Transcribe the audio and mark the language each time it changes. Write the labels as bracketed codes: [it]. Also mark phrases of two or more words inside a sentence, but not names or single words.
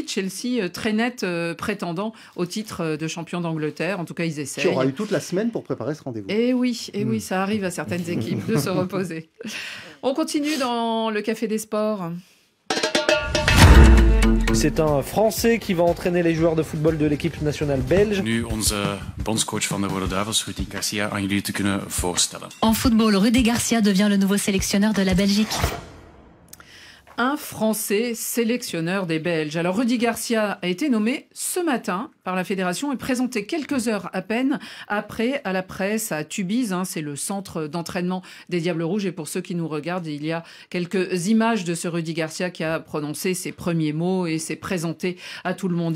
[fr] Chelsea très net prétendant au titre de champion d'Angleterre. En tout cas, ils essayent. Tu auras eu toute la semaine pour préparer ce rendez-vous. Et oui, ça arrive à certaines équipes de se reposer. On continue dans le Café des Sports. C'est un Français qui va entraîner les joueurs de football de l'équipe nationale belge. [nl] Nu onze bondscoach van de Rode Duivels, Rudy Garcia, aan jullie te kunnen voorstellen. [fr] En football, Rudy Garcia devient le nouveau sélectionneur de la Belgique. Un Français sélectionneur des Belges. Alors Rudy Garcia a été nommé ce matin par la fédération et présenté quelques heures à peine après à la presse à Tubize. C'est le centre d'entraînement des Diables Rouges. Et pour ceux qui nous regardent, il y a quelques images de ce Rudy Garcia qui a prononcé ses premiers mots et s'est présenté à tout le monde.